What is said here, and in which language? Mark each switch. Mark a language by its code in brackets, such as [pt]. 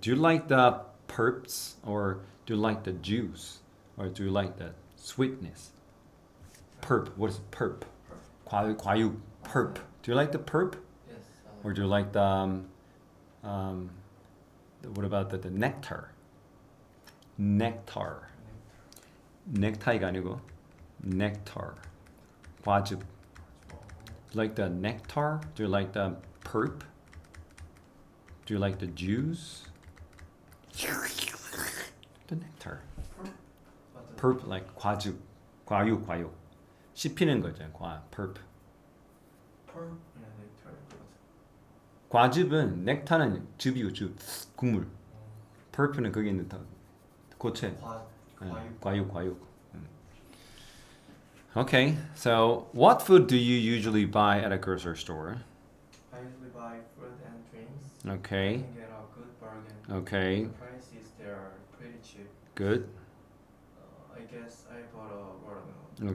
[en] Do you like the pulps or do you like the juice or do you like the sweetness? Pulp. What is pulp? 과육. Pulp. Do you like the pulp Yes. or do you like the what about the nectar? Nectar. [ko] 넥타이가 아니고 nectar. [en] 과즙. Do you like the nectar? Do you like the pulp? Do you like the juice? The nectar. Pulp like 과즙. [ko] 과육. 씹히는 거죠. pulp. [en] Pearl and nectar. [ko] 과즙은 넥타는 즙이고 즙. 국물. pulp는 거기 있는 더 고체. 과육. [en] Okay, so what food do you usually buy at a grocery store? I usually buy fruit and drinks. I Okay, can get a good bargain. okay, The prices there are pretty cheap. good. I guess I bought a watermelon.